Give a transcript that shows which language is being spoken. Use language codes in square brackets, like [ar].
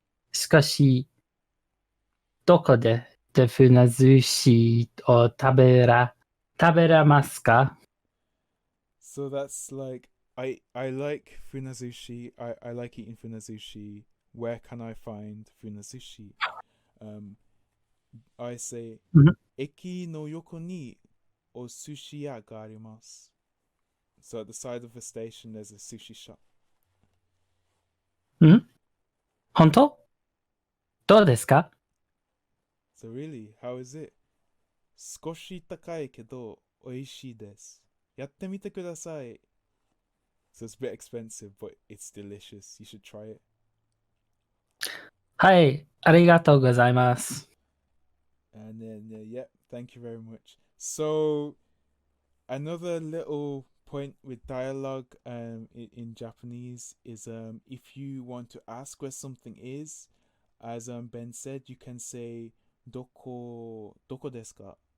[ja] しかし、どこで船寿司を食べらますか? [en] So that's like I like funazushi. I like eating funazushi. Where can I find funazushi? I say [ja] eki no yoko ni o sushi ya ga arimasu. [en] So at the side of a station there's a sushi shop. [ja] 本当?どうですか? [en] So really, how is it? [ja] 少し高いけど美味しいです。やってみてください。 [en] So it's a bit expensive, but it's delicious. You should try it. [ja] はい、ありがとうございます。 [en] And then, yeah, thank you very much. So, another little point with dialogue in Japanese is if you want to ask where something is, as Ben said, you can say [ja] doko desu ka?